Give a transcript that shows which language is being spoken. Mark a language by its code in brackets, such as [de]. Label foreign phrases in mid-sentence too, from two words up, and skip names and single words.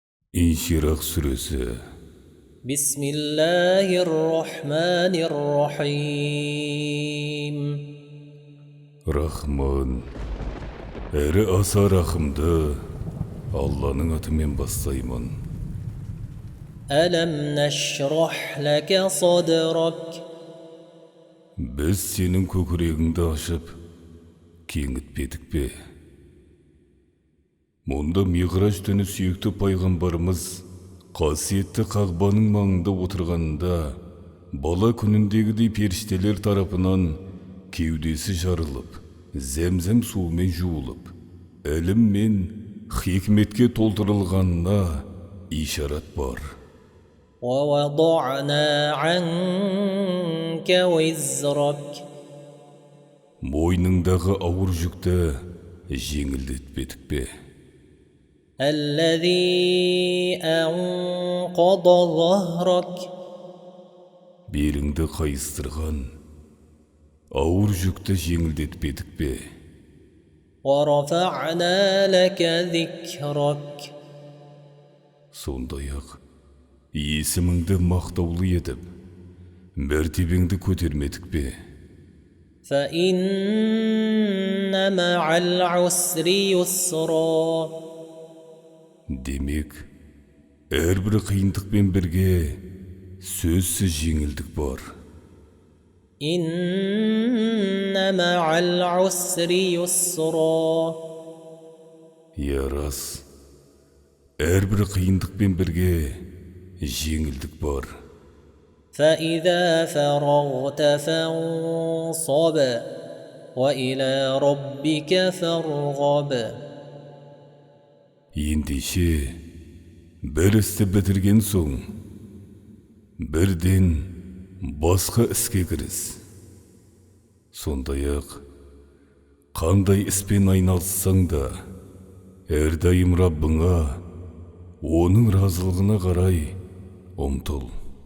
[tr] İnşirah suresi. [ar] بسم الله الرحمن الرحيم. [kk] Rahman, әрі аса рахымды, Алланың атымен бастаймын. [ar] ألم نشرح لك صدرك. [kk] Біз сенің көкірегіңді ашып, кеңітпедік пе? Мұнда Миғраж түні сүйікті пайғамбарымыз қасиетті Қағбаның маңында отырғанда, бала күніндегідей періштелер тарапынан кеудесі жарылып, зәмзәм суымен жуылып, ілім мен хикметке толтырылғанына ишарат бар. [ar] ووضعنا عنك وزرك. [kk] Мойныңдағы ауыр жүкті жеңілдетпедік пе? [ar] الذي أنقض ظهرك. [kk] Беліңді қайыстырған ауыр жүкті жеңілдетпедік пе? [ar] ورفعنا لك ذكرك. [kk] Сондай-ақ есіміңді мақтаулы етіп, мәртебеңді көтермедік пе? [ar] فإن مع العسر يسرا. [kk] Демек, әрбір қиындықпен бірге сөзсіз жеңілдік бар. [ar] إن مع العسر يسرا. [kk] Я рас, әрбір қиындықпен бірге жеңілдік бар. [ar] فإذا فرغت فانصب وإلى ربك فارغب. [kk] Ендеше, бір істі бітірген соң, бірден басқа іске кіріс. Сондай-ақ, қандай іспен айналыссаң да, әрдайым Раббыңа, оның разылығына қарай ұмтыл.